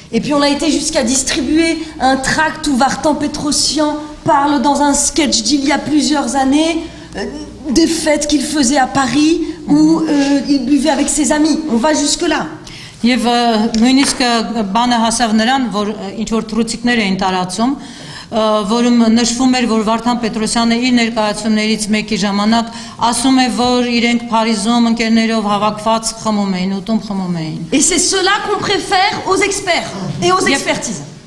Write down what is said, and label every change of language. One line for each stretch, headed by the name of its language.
French: Et puis on a été jusqu'à distribuer un tract où Vartan Petrosyan parle dans un sketch d'il y a plusieurs années des fêtes qu'il faisait à Paris où il buvait avec ses amis. On va jusque-là.
Armenian: Եվ նույնիսկ բանը հասավ նրան, որ ինչ որ թռուցիկներ էին տարածում, որում նշվում էր, որ Վարդան Պետրոսյանը իր ներկայացումներից մեկի ժամանակ ասում է, որ իրենք Փարիզում ընկերներով հավաքված խմում էին, ուտում խմում էին։
French: Et c'est cela qu'on préfère aux experts et aux expertises.